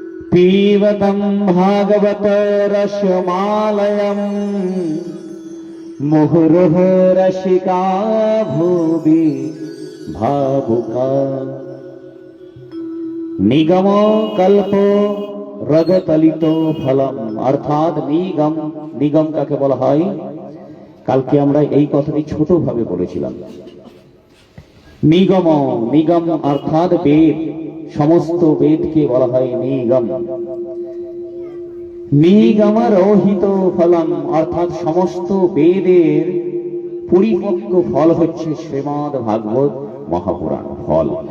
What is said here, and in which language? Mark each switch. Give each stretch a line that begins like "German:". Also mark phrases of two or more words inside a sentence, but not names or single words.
Sanskrit: पीबतं भागवत रसमालयम् मुहुर्मुहुः रसिका भुवि भावुका निगम कल्प रगतलित फलम अर्थात निगम निगम
Bangla: কাকে বলা হয় কালকে আমরা এই কথাটি ছোট ভাবে বলেছিলাম নিগম নিগম অর্থাৎ বেদ সমস্ত বেদকে বলা হয় নিগম
Sanskrit: নিগম রহিত ফলম
Bangla: অর্থাৎ সমস্ত বেদের পরিপক্ক ফল হচ্ছে শ্রীমদ্ ভাগবত মহাপুরাণ ফল